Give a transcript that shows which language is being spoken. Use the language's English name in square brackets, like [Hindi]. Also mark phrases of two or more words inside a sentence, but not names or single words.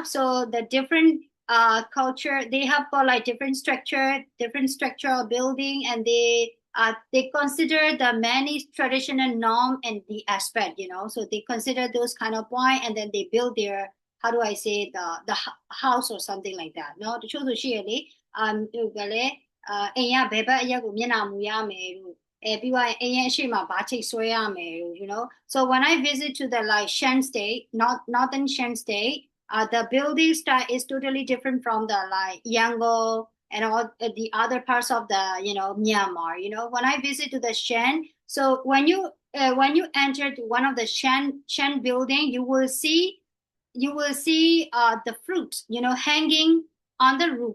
[English] So the different culture, they have got like different structural building, and they consider the many traditional norm and the aspect. So they consider those kind of point, and then they build their how do I say the house or something like that. No, [Burmese] တချို့ဆိုရှိရလေအိမ်ကဘယ်ဘက်အရက်ကိုမျက်နှာမူရမယ်လို့ပြီးသွားရင်အိမ်ရဲ့အရှိမဘာချိတ်ဆွဲရမယ်လို့ [English] so when I visit to the like Shan State, northern Shan State, the building style is totally different from the like Yangon and all the other parts of the Myanmar. When I visit to the Shan, so when you enter to one of the Shan building, you will see the fruit hanging on the roof.